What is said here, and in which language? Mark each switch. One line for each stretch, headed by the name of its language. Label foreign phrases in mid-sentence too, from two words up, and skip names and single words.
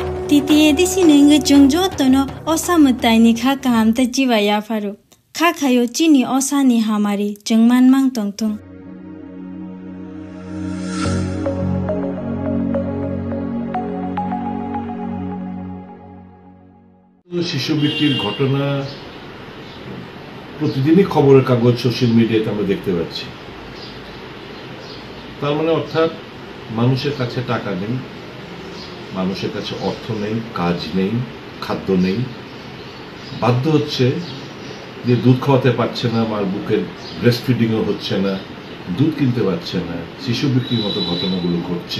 Kok Borok: titi edisi nenga jongjo tono osa mutai ni kha kaham ta jiwa ya faru kha khayo chini osa ni hamari jengman mang tongtong
Bangla: শিশুবৃত্তির ঘটনা প্রতিদিনই খবরের কাগজ
English: social media
Bangla: আমরা দেখতে পাচ্ছি। তার মানে অর্থাৎ মানুষের কাছে টাকা নেই, মানুষের কাছে অর্থ নেই, কাজ নেই, খাদ্য নেই, বাধ্য হচ্ছে যে দুধ খাওয়াতে পারছে না, মার বুকের
English: breast feeding
Bangla: হচ্ছে না, দুধ কিনতে পারছে না, শিশু বিক্রির মতো ঘটনাগুলো ঘটছে।